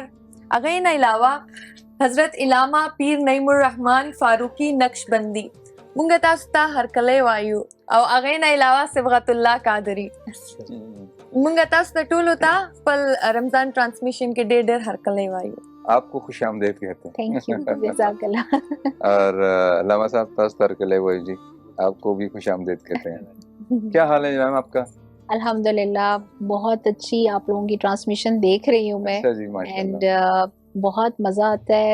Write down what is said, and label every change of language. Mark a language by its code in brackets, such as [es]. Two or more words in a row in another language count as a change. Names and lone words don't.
[ps] هغې نه علاوه حضرت علامه پیر نعیم الرحمن فاروقی نقشبندی. مونږ تاسو ته هرکلی وایو او هغې نه علاوه صبغت الله قادری. مونږ تاسو ته ټولو ته خپل رمضان ټرانسمیشن کې ډېر ډېر هرکلی وایو. [ur] آپ کو خوش آمدید کہتے ہیں. [en] thank you, [ar] جزاک اللہ. [ur] اور علامہ صاحب تاس ترکلے وہی جی آپ کو بھی خوش آمدید کہتے ہیں. کیا حال ہے میم آپ کا؟ الحمدللہ بہت اچھی آپ لوگوں کی ٹرانسمیشن دیکھ رہی ہوں میں اچھا جی ماشاء اینڈ اللہ. بہت مزہ آتا ہے.